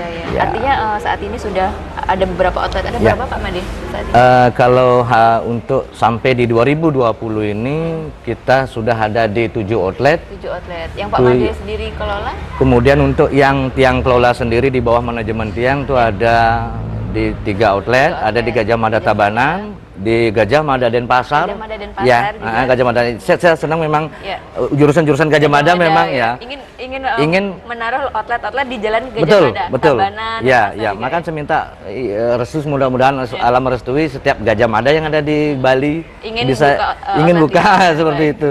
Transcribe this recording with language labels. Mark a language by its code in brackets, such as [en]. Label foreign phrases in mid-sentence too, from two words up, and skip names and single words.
[id] Artinya saat ini sudah ada beberapa outlet. Ada berapa Pak Made saat ini? Kalau untuk sampai di 2020 ini kita sudah ada di 7 outlet. 7 outlet. Yang Pak Made sendiri kelola? Kemudian untuk yang tiang kelola sendiri di bawah manajemen tiang itu ada di 3 outlet, ada di Gajah Mada Tabanan, di Gajah Mada Denpasar. Gajah Mada Denpasar Ya, juga. Gajah Mada. Saya senang memang jurusan-jurusan Gajah Mada memang ya. Ingin menaruh outlet-outlet di Jalan Gajah Betul, Mada, betul. Tabanan, Ya, Denpasar juga maka saya minta restu, mudah-mudahan alam merestui setiap Gajah Mada yang ada di Bali bisa ingin buka seperti itu.